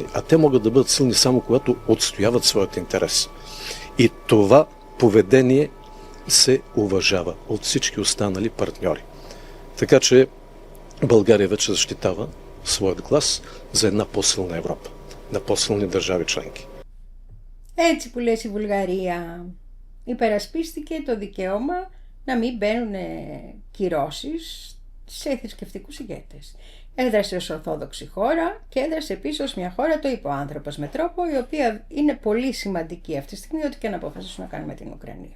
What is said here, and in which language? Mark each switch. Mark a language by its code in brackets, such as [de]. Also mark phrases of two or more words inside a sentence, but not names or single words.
[bg] А те могат да бъдат силни само когато отстояват своят интерес. И това поведение се уважава от всички останали партньори. Така че България вече защитава своят глас за една по-силна Европа, на по-силни държави членки. [el] Έτσι που λες η Βουλγαρία, υπερασπίστηκε το δικαίωμα να μην μπαίνουν κυρώσεις σε θρησκευτικούς ηγέτες. Έδρασε ως Ορθόδοξη χώρα και έδρασε επίσης ως μια χώρα, το είπε ο άνθρωπος με τρόπο, η οποία είναι πολύ σημαντική αυτή τη στιγμή, ό,τι και να αποφασίσουν να κάνουμε την Ουκρανία.